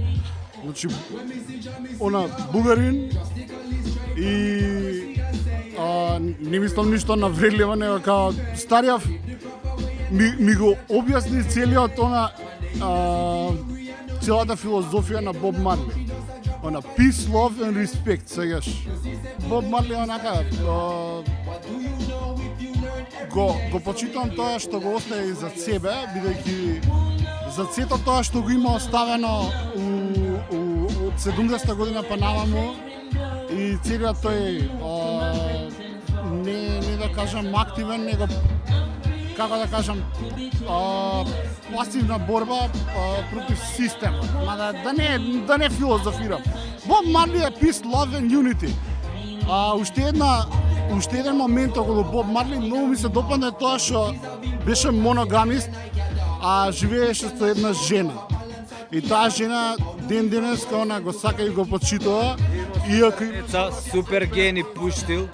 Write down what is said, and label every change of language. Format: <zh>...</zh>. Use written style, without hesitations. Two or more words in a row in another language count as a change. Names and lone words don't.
<mk>Значи, бугарин и не мислам ништо навредливо, него као старијав ми го објасни целиот целата филозофија на Боб Марли.</mk> <en>Peace, love and respect,</en> <mk>сегаш. Боб Марли онака го почитам тоа што го остави за себе, бидејќи за сето тоа што го има оставено од 70-та година па наваму и целиот тој не да кажам активен, него како да кажам пасивна борба против системот. Да не филозофирам. Боб Марли е</mk> <en>peace, love and unity.</en> <mk>Уште еден момент околу Боб Марли многу ми се допадна тоа што беше моногамист, а живееше со една жена. И таа жена ден денеска она го сака и го почитува, иако супер гени пуштил.</mk>